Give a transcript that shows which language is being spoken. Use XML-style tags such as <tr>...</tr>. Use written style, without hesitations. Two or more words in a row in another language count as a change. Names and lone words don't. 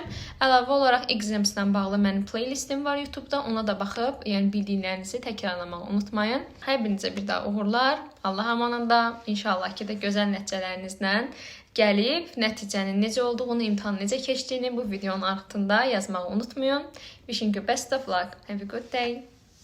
<az>Əlavə olaraq exams-la bağlı mənim playlistim var YouTube-da. Ona da baxıb, yəni bildiklərinizi təkrarlamağı unutmayın. Hər birinizə bir daha uğurlar. Allah amanında. İnşallah ki də gözəl nəticələrinizlə gəlib nəticənin necə olduğunu, imtahanın necə keçdiyini bu videonun altında yazmağı unutmayın.</az> <en>Wishing you best of luck. Have a good day.</en>